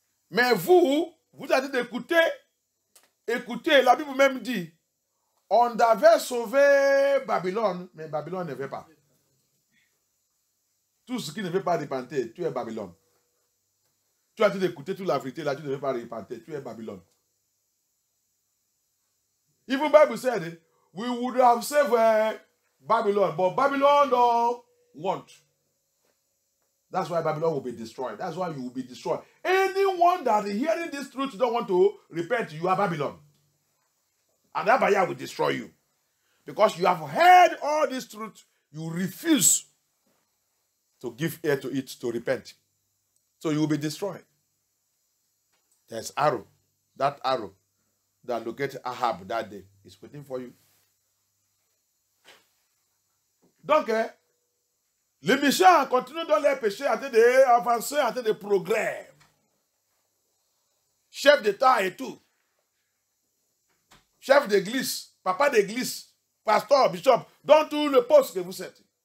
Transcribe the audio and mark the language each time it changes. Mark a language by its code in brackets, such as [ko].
[fr] Mais vous avez dit d'écouter. Écoutez, la Bible même dit, on avait sauvé Babylone, mais Babylone ne veut pas. Tout ce qui ne veut pas repentir, tu es Babylone. Tu as dit d'écouter toute la vérité, là tu ne veux pas repentir, tu es Babylone. [en] Even Bible said, we would have saved Babylon, but Babylon don't want. That's why Babylon will be destroyed. That's why you will be destroyed. Anyone that is hearing this truth don't want to repent, you are Babylon. And that Babylon will destroy you. Because you have heard all this truth, you refuse to give ear to it, to repent. So you will be destroyed. There's arrow. That arrow that located Ahab that day is waiting for you. [fr] Donc, les méchants continuent dans leur péché en train d'avancer, en train de progrès. Chef d'État et tout. Chef d'église, papa d'église, pasteur, bishop, dans tout le poste que vous êtes.